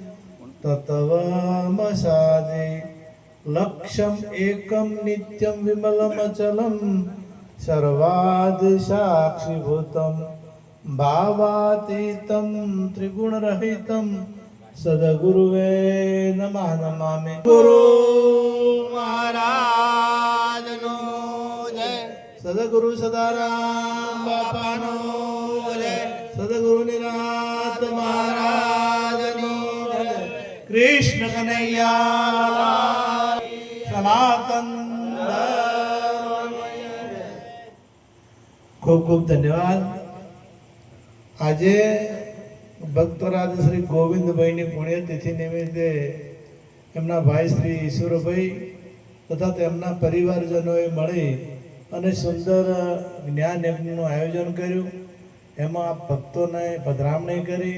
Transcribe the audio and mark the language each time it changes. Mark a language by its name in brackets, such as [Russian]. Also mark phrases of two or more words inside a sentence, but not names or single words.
[Sanskrit] तत्त्वमसादि लक्ष्यम् एकं नित्यं विमलमचलं सर्वादिसाक्षिभूतं भावातीतं त्रिगुणरहितं सदगुरुवे नमः नमामि। [Gujarati] ગુરુ મહારાજ નો જય। સદગુરુ સદારામ બાપા નો જય। સદગુરુ નિરાત મહારાજ નો જય। કૃષ્ણ કન્હૈયા સનાતન ધર્મ। ખૂબ ખૂબ ધન્યવાદ। આજે ભક્તરાજ શ્રી ગોવિંદભાઈની પુણ્યતિથિ નિમિત્તે એમના ભાઈ શ્રી ઈશ્વરભાઈ તથા તેમના પરિવારજનોએ મળી અને સુંદર જ્ઞાન યજ્ઞનું આયોજન કર્યું। એમાં ભક્તોને પધરામણી કરી।